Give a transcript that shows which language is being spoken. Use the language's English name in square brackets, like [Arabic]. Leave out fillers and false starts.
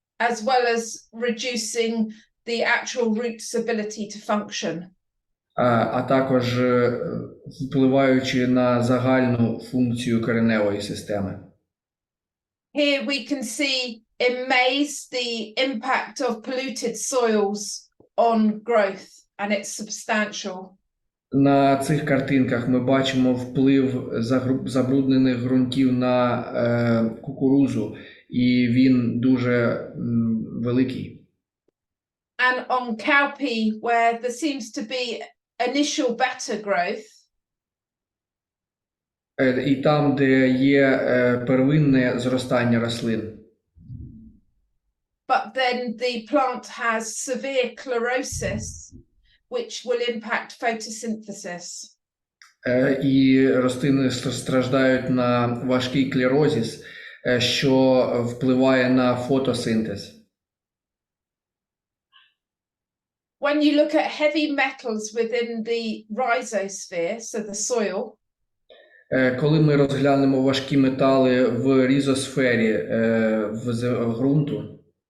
[English] As well as reducing the actual root's ability to function. [Ukrainian] А також впливаючи на загальну функцію кореневої системи. [English] Here we can see in maize the impact of polluted soils on growth, and it's substantial. [Ukrainian] На цих картинках ми бачимо вплив забруднених ґрунтів на кукурудзу, і він дуже великий. [English] And on cowpea, where there seems to be initial better growth. [Ukrainian] І там, де є первинне зростання рослин. [English] But then the plant has severe chlorosis, which will impact photosynthesis. [Ukrainian] І рослини страждають на важкий клерозис, що впливає на фотосинтез. [English] When you look at heavy metals within the rhizosphere, so the soil, [Ukrainian] коли ми розглянемо важкі метали в різосфері ґрунту,